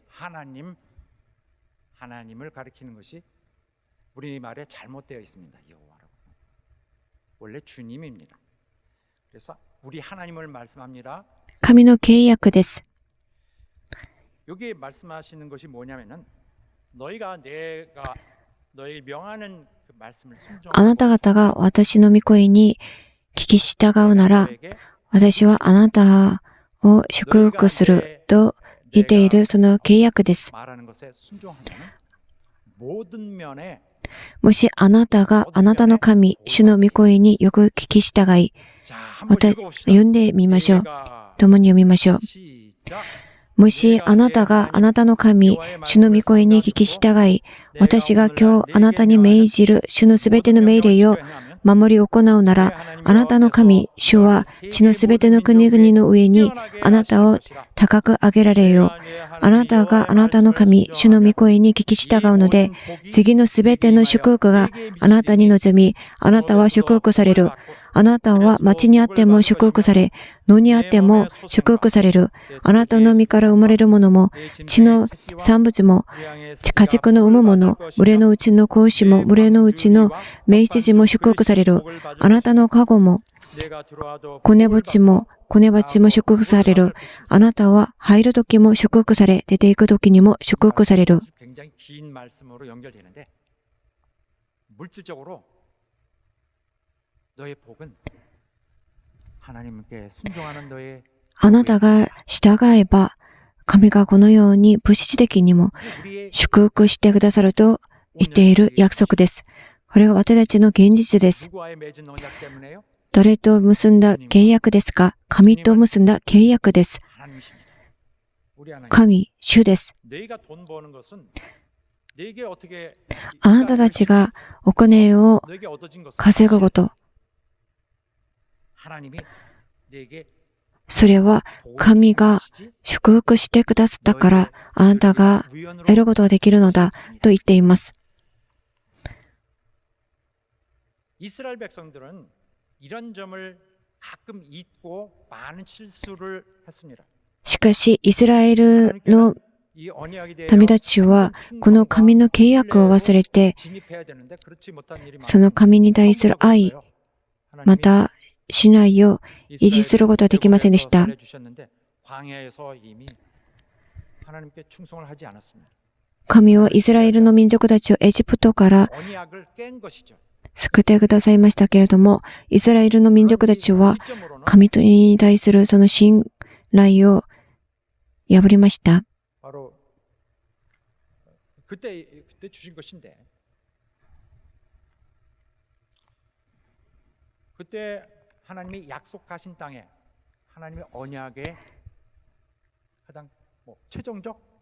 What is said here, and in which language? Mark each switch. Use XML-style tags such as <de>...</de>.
<ko>하나님을 가리키는 것이 우리말에 잘못되어 있습니다. 여호와라고. 원래 주님입니다. 그래서 우리 하나님을 말씀합니다.</ko> <ja>神の契約です。</ja> <ko>여기 말씀하시는 것이 뭐냐면은 너희가 내가 너희 명하는 그 말씀을</ko> <ja>あなた方が私の御声に聞き従うなら、私はあなたを祝福すると言っているその契約です。</ja> <ko>말하는 것에 순종하면 모든 면에</ko> <ja>もしあなたがあなたの神、主の御声によく聞き従い、</ja> <ko>자, 한번 읽어봅시다.</ko> <ja>読んでみましょう。</ja> <ko>내가</ko> <ja>共に読みましょう。</ja> <ko>시작.</ko> <ja>もしあなたがあなたの神、主の御声に聞き従い、私が今日あなたに命じる主のすべての命令を守り行うなら、あなたの神、主は地のすべての国々の上にあなたを高く上げられよう。あなたがあなたの神、主の御声に聞き従うので、次のすべての祝福があなたに望み、あなたは祝福される。あなたは町にあっても祝福され、野にあっても祝福される。あなたの身から生まれるものも、地の産物も、家畜の産むもの、群れのうちの子牛も、群れのうちの雌羊も祝福される。あなたの籠も、子猫も祝福される。あなたは入る時も祝福され、出ていく時にも祝福される。</ja> <ko>굉장히 긴 말씀으로 연결되는데 물질적으로 너의 복은 하나님께 순종하는 너의</ko> <ja>あなたが従えば、神がこのように物質的にも</ja> <ko>우리의</ko> <ja>祝福してくださると言っている約束です。これが私たちの現実です。</ja> <ko>누구와의 맺은 언약 때문에요?</ko> <ja>誰と結んだ契約ですか？神と結んだ契約です。</ja> <ko>하나님이십니다. 우리 하나님.</ko> <ja>神、主です。</ja> <ko>너희가 돈 버는 것은 너에게 어떻게</ko> <ja>あなたたちがお金を</ja> <ko>너에게 얻어진 것은</ko> <ja>稼ぐこと、</ja> <ko>하나님이 너에게</ko> <ja>それは神が祝福してくださったから、あなたが得ることができるのだと言っています。</ja> <ko>이스라엘 백성들은 이런 점을 가끔 잊고 많은 실수를 했습니다.</ko> <ja>しかし、イスラエルの</ja> <ko>이 언약에 대해</ko> <ja>民たちは、この神の契約を忘れて、</ja> <ko>진입해야 되는데 그렇지 못한 일이</ko> <ja>その神に対する愛、また信頼を維持することはできませんでした。</ja> <ko>광야에서 이미 하나님께 충성을 하지 않았습니다.</ko> <ja>神はイスラエルの民族たちをエジプトから</ja> <ko>언약을 깬 것이죠.</ko> <ja>救ってくださいましたけれども、イスラエルの民族たちは神に対するその信頼を破りました。</ja> <ko>바로 그때 주신 것인데 그때 하나님이 약속하신 땅에 하나님의 언약의 가장 최종적</ko>